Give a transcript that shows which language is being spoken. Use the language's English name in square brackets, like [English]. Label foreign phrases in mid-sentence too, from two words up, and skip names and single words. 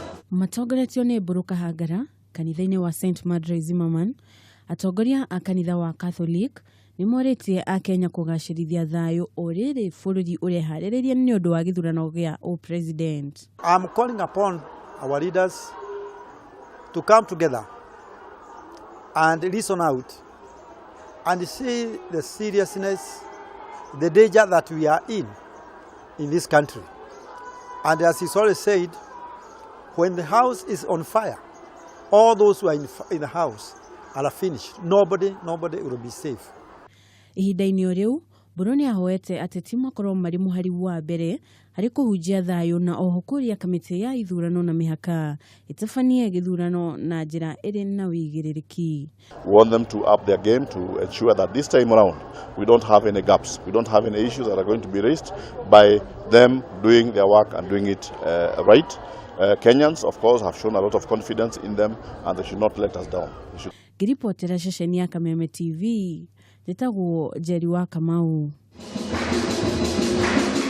[Kikuyu] Matongoretio nĩ Mburu Kahangara kanitha-inĩ wa St. Madre Zimmerman, atongoria a kanitha wa Catholic nĩ morĩtie a Kenya kũgacĩrithia thayũ o rĩrĩ bũrũri ũreharĩrĩria nĩ ũndũ wa gĩthurano gĩa president. [English] I'm calling upon our leaders to come together and listen out and see the seriousness, the danger that we are in this country. And as he's always said, when the house is on fire, all those who are in the house are finished. Nobody will be safe. [Kikuyu] Ihinda-inĩ o rĩu, Mburu nĩ ahoete ateti makorwo marĩ mũhari wa mbere harĩ kũhunjia thayũ na oho kũria kamĩtĩ ya ithurano na mĩhaka ĩtabanie gĩthurano na njĩra ĩrĩ na wĩigĩrĩrĩki. [English] We want them to up their game to ensure that this time around we don't have any gaps, we don't have any issues that are going to be raised by them doing their work and doing it right. Kenyans, of course, have shown a lot of confidence in them and they should not let us down. [Kikuyu] Ngiripotera ceceni ya Kameme TV, njĩtagwo Njeri wa Kamau.